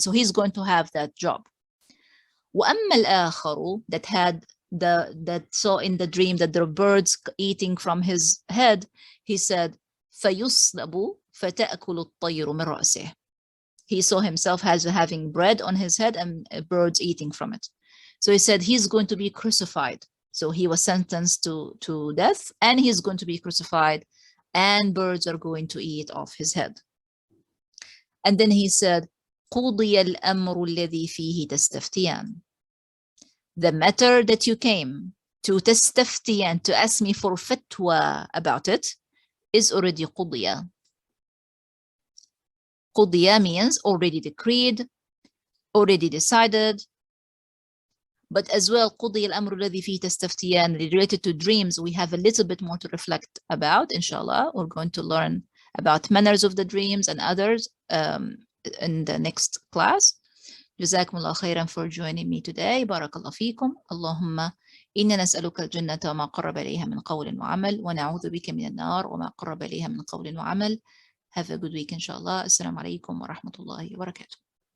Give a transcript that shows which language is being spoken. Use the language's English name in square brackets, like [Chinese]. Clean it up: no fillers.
[English] So he's going to have that job. [Arabic] وَأَمَّا الْآخَرُ, [English] that saw in the dream that there are birds eating from his head, he said, [Arabic] فَيُصْلَبُ فَتَأْكُلُ الطَّيْرُ مِنْ رَأْسِهِ. [English] He saw himself as having bread on his head and birds eating from it. So he said he's going to be crucified. So he was sentenced to death, and he's going to be crucified, and birds are going to eat off his head. And then he said, [Arabic] قُضِيَ الْأَمْرُ الَّذِي فِيهِ تَسْتَفْتِيَانِ. [English] The matter that you came to تستفتيان, to ask me for fatwa about it, is already قُضِيَ. قُضِيَ means already decreed, already decided. But as well, [Arabic] قُضِيَ الْأَمْرُ الَّذِي فِيهِ تَسْتَفْتِيَانِ, [English] related to dreams, we have a little bit more to reflect about, inshallah. We're going to learn about manners of the dreams and others in the next class. [Arabic] جزاكم الله خيرا [English] for joining me today. [Arabic] بارك الله فيكم. اللهم إنا نسألك الجنة وما قرب إليها من قول وعمل ونعوذ بك من النار وما قرب إليها من قول وعمل. [English] Have a good week inshallah. [Arabic] السلام عليكم ورحمة الله وبركاته.